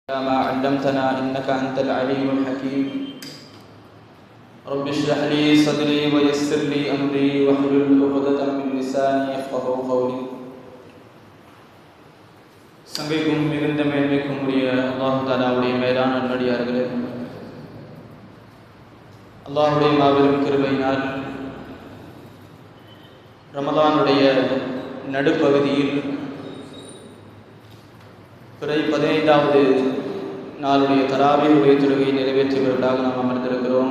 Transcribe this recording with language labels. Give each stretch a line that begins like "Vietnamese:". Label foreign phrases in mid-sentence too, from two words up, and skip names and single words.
Arabic: ما علمتنا إنك أنت العليم الحكيم رب اشرح لي صدري ويسر لي أمري واحلل عقدة من لساني يفقهوا قولي.
Tamil: சங்கைக்கும் மிகுந்த மேன்மைக்கும் உரிய அல்லாஹ் தஆலாவுடைய மேலான நல்லடியார்களே, அல்லாஹ்வுடைய மாபெரும் கிருபையினால் ரமலானுடைய நடுப்பகுதியில் பிறை 15வது நாளுடைய தராவீஹுடைய தொழுகையை நிறைவேற்றியவர்களாக நாம் அமர்ந்திருக்கிறோம்.